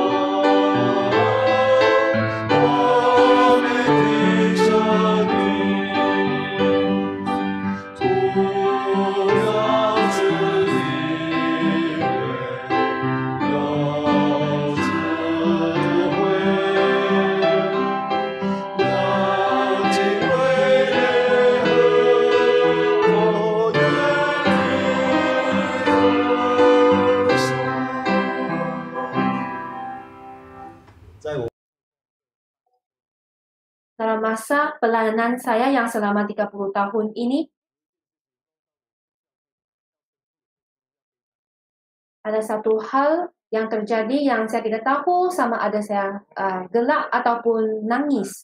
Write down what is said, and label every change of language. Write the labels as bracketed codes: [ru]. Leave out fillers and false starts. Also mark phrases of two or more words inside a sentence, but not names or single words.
[zh] 我们的生命，不要自以为有智慧，要敬畏耶和华，愿你的手。在我 [ms] Dalam masa pelayanan saya yang selama 30 tahun ini, ada satu hal yang terjadi yang saya tidak tahu sama ada saya gelak ataupun nangis.